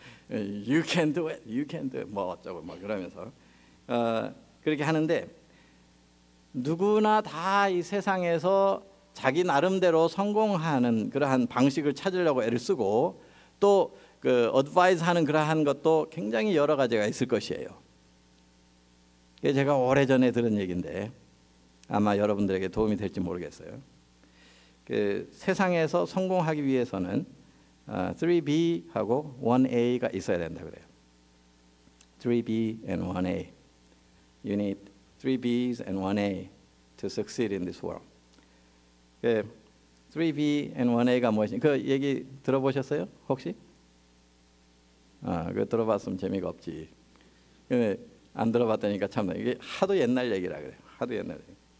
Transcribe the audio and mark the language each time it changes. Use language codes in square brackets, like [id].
[en] You can do it, you can do it, [ko] 뭐 어쩌고 뭐 그러면서 그렇게 하는데 누구나 다 이 세상에서 자기 나름대로 성공하는 그러한 방식을 찾으려고 애를 쓰고 또 그 어드바이스하는 그러한 것도 굉장히 여러 가지가 있을 것이에요. 그게 제가 오래전에 들은 얘기인데 아마 여러분들에게 도움이 될지 모르겠어요. 그 세상에서 성공하기 위해서는 3B하고 1A가 있어야 된다 그래요. [en] 3B and 1A. You need 3Bs and 1A to succeed in this world. 3B and 1A [ko] 가 무엇인지 그 얘기 들어보셨어요? 혹시? 그거 들어봤으면 재미가 없지. 근데 안 들어봤다니까 참 이게 하도 옛날 얘기라 그래요. 하도 옛날 얘기.